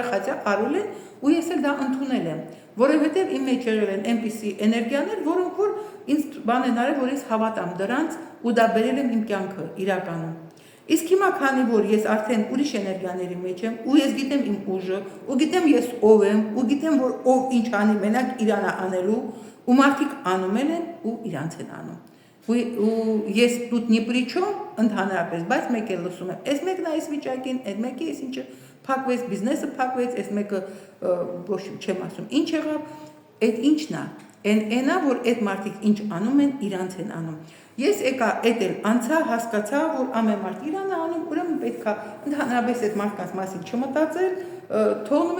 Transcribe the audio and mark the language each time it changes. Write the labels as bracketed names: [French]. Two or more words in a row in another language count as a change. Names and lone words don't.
[Armenian] խացա արել են, ու ես էլ դա ընդունել եմ, որովհետև իմ մեջ եղել են այնպիսի էներգիաներ, որոնք որ ինձ բան են արել, որ ես հավատամ դրանց ու դա բերել եմ իմ կյանքը իրականում։ Իսկ հիմա քանի որ ես արդեն ուրիշ էներգիաների մեջ եմ, ու ես գիտեմ իմ ուժը, ու գիտեմ ես ով եմ, ու գիտեմ որ ով ինչ անի, մենակ իրան է անելու, ու մարդիկ անում են ու իրանց են անում։ Ու ես [Russian] тут ни при чем [Armenian] ընդհանրապես, բայց մեկ էլ լսում եմ, այս մեկն է այս վիճակին, այդ մեկը այս ինչը փակվեց, բիզնեսը փակվեց, այս մեկը ոչ չեմ ասում, ինչ եղավ, այդ ինչն է, այնա որ այդ մարդիկ ինչ անում են, իրանց են անում։ Ես եկա այդ էլ անցա, հասկացա, որ ամեն մարդ իրան է անում, ուրեմն պետք է ընդհանրապես այդ մարդկանց մասին չմտածել, թողնում